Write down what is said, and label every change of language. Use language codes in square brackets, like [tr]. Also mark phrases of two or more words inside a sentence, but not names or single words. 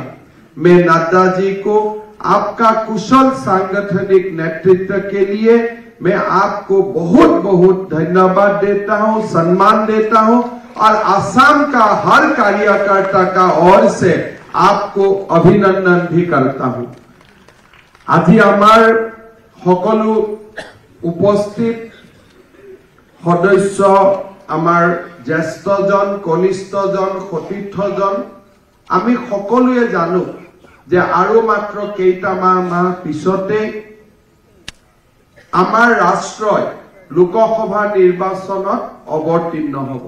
[hi] मैं नड्डा जी को आपका कुशल सांगठनिक नेतृत्व के लिए मैं आपको बहुत बहुत धन्यवाद देता हूं, सम्मान देता हूं और असम का हर कार्यकर्ता का ओर से आपको अभिनंदन भी करता हूं। [as] আজ আমাৰ সকলো উপস্থিত সদস্য, আমাৰ জ্যেষ্ঠজন, কনিষ্ঠজন, সতীৰ্থজন, আমি সকলোৱে জানো যে আৰু মাত্ৰ কেইটামান মাহ পিছতে আমাৰ ৰাষ্ট্ৰীয় লোকসভা নিৰ্বাচনত অৱতীৰ্ণ হ'ব।